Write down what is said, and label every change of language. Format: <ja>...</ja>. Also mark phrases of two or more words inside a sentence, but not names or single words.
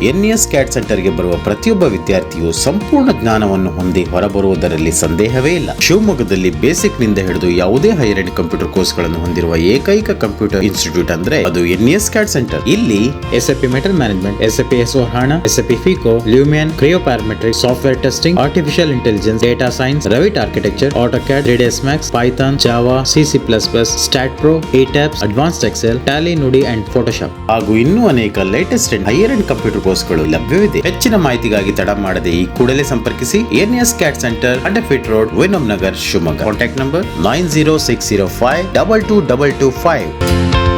<kn>NS CAD ಸೆಂಟರ್ಗೆ ಬರುವ ಪ್ರತಿಯೊಬ್ಬ ವಿದ್ಯಾರ್ಥಿಯು ಸಂಪೂರ್ಣ ಜ್ಞಾನವನ್ನು ಹೊಂದಿ ಹೊರಬರುವುದರಲ್ಲಿ ಸಂದೇಹವೇ ಇಲ್ಲ. ಶಿವಮೊಗ್ಗದಲ್ಲಿ ಬೇಸಿಕ್ ನಿಂದ ಹಿಡಿದು ಯಾವುದೇ</kn> <en>higher end computer course</en> <kn>ಗಳನ್ನು ಹೊಂದಿರುವ ಏಕೈಕ</kn> <en>computer institute</en> <kn>ಅಂದ್ರೆ ಅದು NS CAD ಸೆಂಟರ್.</kn> <en>ಇಲ್ಲಿ SAP metal management, SAP S/4HANA, SAP FICO, Lumen, Creo Parametric, software testing, artificial intelligence, data science, Revit ಆರ್ಕಿಟೆಕ್ಚರ್, AutoCAD, 3ds Max, Python, Java, C++, StatPro, ATAPS, Advanced Excel, Tally, Nudi and Photoshop</en> <kn>ಹಾಗೂ ಇನ್ನೂ ಅನೇಕ</kn> <en>latest and higher end computer courses</en> <kn>ಲಭ್ಯವಿದೆ. ಹೆಚ್ಚಿನ ಮಾಹಿತಿಗಾಗಿ ತಡ ಮಾಡದೆ ಈ ಕೂಡಲೇ ಸಂಪರ್ಕಿಸಿ. NS CAD ಸೆಂಟರ್, ಅಂಡರ್ಫಿಟ್ ರೋಡ್, ವಿನಮ್ ನಗರ್, ಶಿವಮೊಗ್ಗ.</kn> <en>contact number 9060522225.</en>